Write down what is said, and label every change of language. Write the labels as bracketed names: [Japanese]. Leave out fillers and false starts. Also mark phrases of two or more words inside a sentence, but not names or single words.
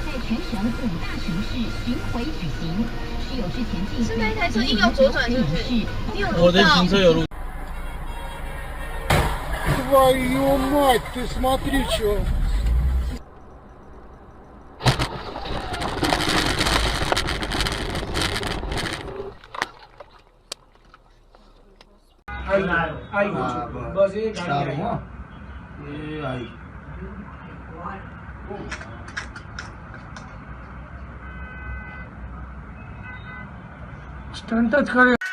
[Chinese] 是那一台车硬要左转，是不是？你有录到？我的行车有录。 [Russian] Твою мать, ты смотри, чё. [Marathi] आई बस एक गाड़ी आई स्टंटच करे